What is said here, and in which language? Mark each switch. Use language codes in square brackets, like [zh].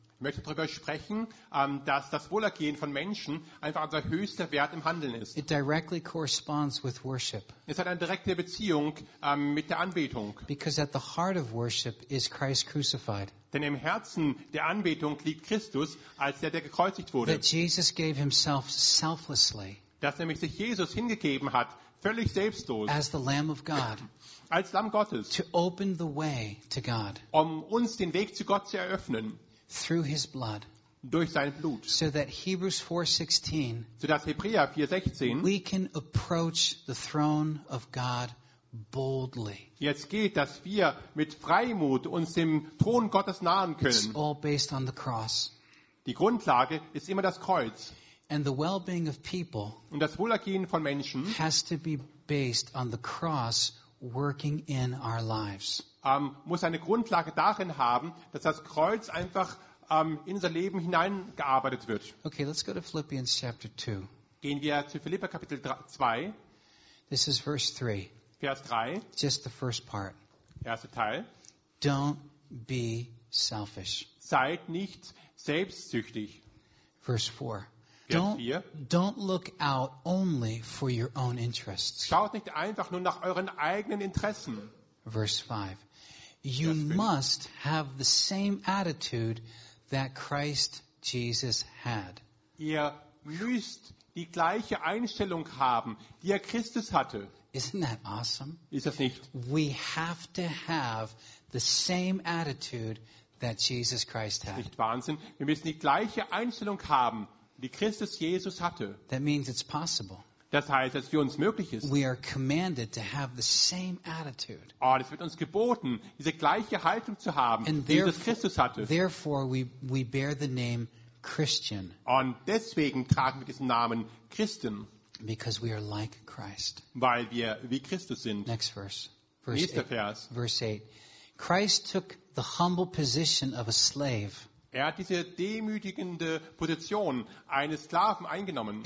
[de] Ich möchte darüber sprechen, dass das Wohlergehen von Menschen einfach unser höchster Wert im Handeln ist. [en] It directly corresponds with worship. [de] Es hat eine direkte Beziehung mit der Anbetung. [en] Because at the heart of worship is Christ crucified. [de] Denn im Herzen der Anbetung liegt Christus als der gekreuzigt wurde. [en] That Jesus gave himself selflessly. [de] Dass nämlich sich Jesus hingegeben hat, völlig selbstlos. [en] As the Lamb of God. [de] Als Lamm Gottes. [en] To open the way to God. [de] Um uns den Weg zu Gott zu eröffnen. [en] Through his blood. [de] Durch sein Blut. [en] So that Hebrews 4:16. [de] So dass Hebräer 4:16. [en] We can approach the throne of God boldly. [de] Jetzt geht, dass wir mit Freimut uns dem Thron Gottes nahen können. [en] It's all based on the cross. [de] Die Grundlage ist immer das Kreuz. [en] And the well-being of people. [de] Und das Wohlergehen von Menschen. [en] Has to be based on the cross working in our lives. [de] Muss eine Grundlage darin haben, dass das Kreuz einfach in unser Leben hineingearbeitet wird. [en] Okay, let's go to Philippians chapter 2. [de] Gehen wir zu Philipper Kapitel 2. [en] This is verse 3. [de] Vers 3. [en] Just the first part. [de] Erster Teil. [en] Don't be selfish. [de] Seid nicht selbstsüchtig. [en] Verse 4. Don't look out only for your own interests. [de] Schaut nicht einfach nur nach euren eigenen Interessen. [en] Verse 5. You must have the same attitude that Christ Jesus had. [de] Ihr müsst die gleiche Einstellung haben, die er Christus hatte. [en] Isn't that awesome? [de] Ist das nicht? [en] We have to have the same attitude that Jesus Christ had. [de] Ist nicht Wahnsinn? Wir müssen die gleiche Einstellung haben, die Christus Jesus hatte. [en] That means it's possible. [de] Das heißt, dass für uns möglich ist. [en] We are commanded to have the same attitude. [de] Oh, es wird uns geboten, diese gleiche Haltung zu haben, die Jesus Christus hatte. [en] Therefore we bear the name Christian. [de] Und deswegen tragen wir diesen Namen Christen. [en] Because we are like Christ. [de] Weil wir wie Christus sind. [en] Next verse. Verse 8. Christ took the humble position of a slave. [de] Er hat diese demütigende Position eines Sklaven eingenommen.